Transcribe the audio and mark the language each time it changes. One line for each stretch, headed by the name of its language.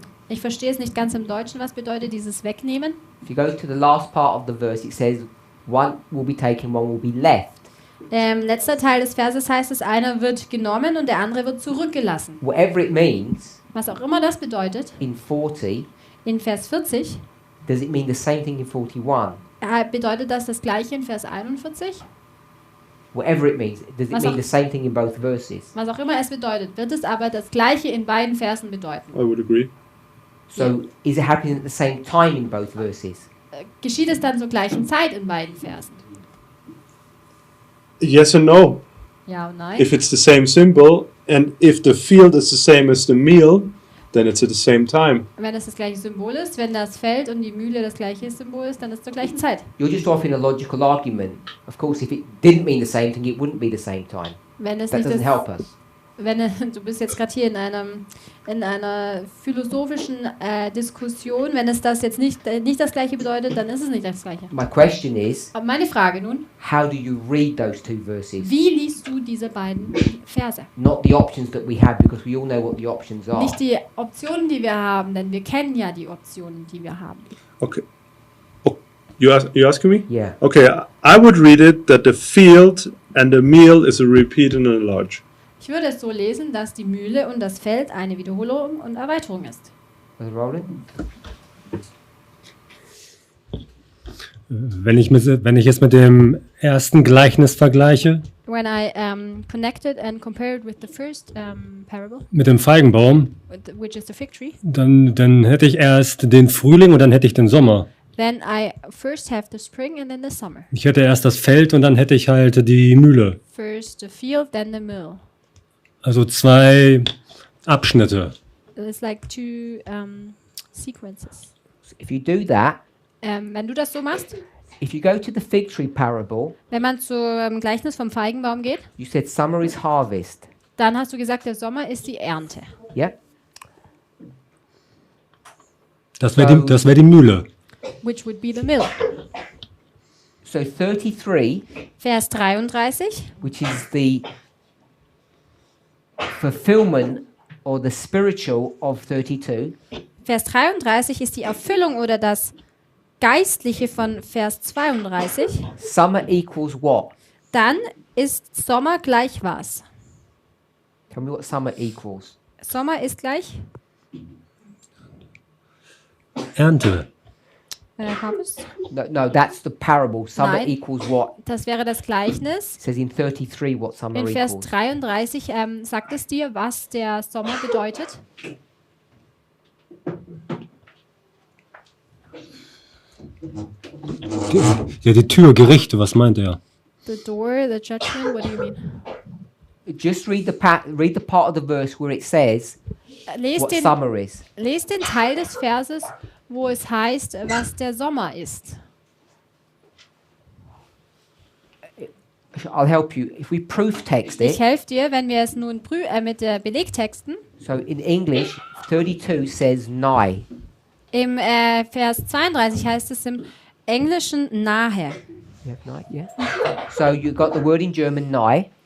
German: Ich verstehe es nicht ganz im Deutschen, was bedeutet dieses Wegnehmen.
English: If you go to the last part of the verse, it says, one will be taken, one will be left.
German: Letzter Teil des Verses heißt es, einer wird genommen und der andere wird zurückgelassen.
English: Whatever it means,
German: Was auch immer das bedeutet,
English: in 40,
German: in Vers 40
English: does it mean the same thing in 41?
German: bedeutet das gleiche in Vers 41?
English: Whatever it means, does it
German: Was
English: mean
German: auch-
English: the same thing in both verses?
German: Was auch immer es bedeutet, wird es aber das gleiche in beiden Versen bedeuten.
English: I would agree. So is it happening at the same time in both verses?
German: Geschieht es dann zur gleichen Zeit in beiden Versen?
English: Yes and no.
German: Ja und nein.
English: If it's the same symbol and if the field is the same as the meal, then it's at the same time.
German: Wenn es das gleiche Symbol ist, wenn das Feld und die Mühle das gleiche Symbol ist, dann ist es zur gleichen Zeit.
English: You're just offering a logical argument. Of course, if it didn't mean the same thing, it wouldn't be the same time.
German: Wenn es
English: That
German: nicht
English: doesn't
German: das,
English: help us.
German: du bist jetzt gerade hier in einer philosophischen Diskussion, wenn es das jetzt nicht das gleiche bedeutet, dann ist es nicht das gleiche.
English: My question is,
German: Aber meine Frage nun,
English: how do you read those 2 verses?
German: wie liest du diese beiden Verse?
English: Not the options that we have, because we all know what the options are.
German: Nicht die Optionen, die wir haben, denn wir kennen ja die Optionen, die wir haben.
English: Okay. Oh, you asking me? Yeah. Okay, I would read it that the field and the meal is a repeat and a large.
German: Ich würde es so lesen, dass die Mühle und das Feld eine Wiederholung und Erweiterung ist.
English: Was it rolling?
German: Wenn ich es mit dem ersten Gleichnis vergleiche,
English: When I connected and compared with the first parable,
German: mit dem Feigenbaum,
English: which is the fig tree,
German: dann hätte ich erst den Frühling und dann hätte ich den Sommer.
English: then I first have the spring and then the summer.
German: Ich hätte erst das Feld und dann hätte ich halt die Mühle.
English: First the field, then the mill.
German: Also 2 Abschnitte.
English: It's like 2 sequences. If you do that,
German: Wenn du das so machst,
English: if you go to the fig tree parable,
German: wenn man zum Gleichnis vom Feigenbaum geht,
English: you said summer is harvest.
German: dann hast du gesagt, der Sommer ist die Ernte.
English: Yeah?
German: Das wäre die Mühle.
English: Which would be the mill. So 33,
German: Vers 33,
English: which is the fulfillment or the spiritual of 32,
German: Vers 33 ist die Erfüllung oder das Geistliche von Vers 32.
English: summer equals what?
German: Dann ist Sommer gleich was?
English: Tell me what summer equals.
German: Sommer ist gleich Ernte.
English: Harvest? No, that's the parable. Summer
German: Nein.
English: equals what?
German: Das wäre das Gleichnis.
English: It says in 33 what summer
German: In Vers
English: equals.
German: 33 sagt es dir, was der Sommer bedeutet. Ja, die Tür, Gerichte, was meint er?
English: The door, the judgment, what do you mean? Just read the part of the verse where it says what summer is.
German: Lest den Teil des Verses, wo es heißt, was der Sommer ist.
English: I'll help you. If we proof text
German: Ich
English: it,
German: helfe dir, wenn wir es nun mit Belegtexten.
English: so in English, 32 says nigh.
German: Im Vers 32 heißt es im Englischen nahe.
English: You have nigh, yeah. So you got the word in German nigh,